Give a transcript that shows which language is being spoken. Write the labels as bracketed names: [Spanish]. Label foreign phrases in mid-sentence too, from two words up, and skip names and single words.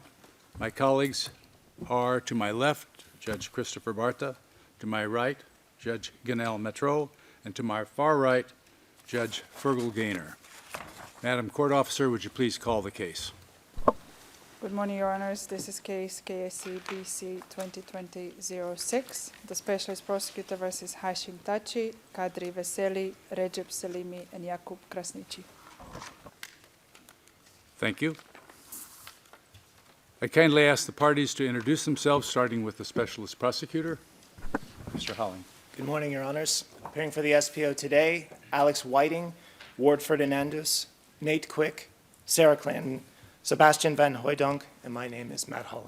[English] My colleagues are, to my left, Judge Christopher Barta, to my right, Judge Ganel Metro, and to my far right, Judge Fergal Gaynor. Madam Court Officer, would you please call the case? Good morning, Your Honors. This is case KSC BC 2020-06, the Specialist Prosecutor versus Hashim Thaci, Kadri Veseli, Recep Selimi, and Jakub Krasniqi. Thank you. I kindly ask the parties to introduce themselves, starting with the Specialist Prosecutor, Mr. Holling. Good morning, Your Honors. Appearing for the SPO today, Alex Whiting, Ward Ferdinandus, Nate Quick, Sarah Clanton, Sebastian Van Hooydonk, and my name is Matt Holling.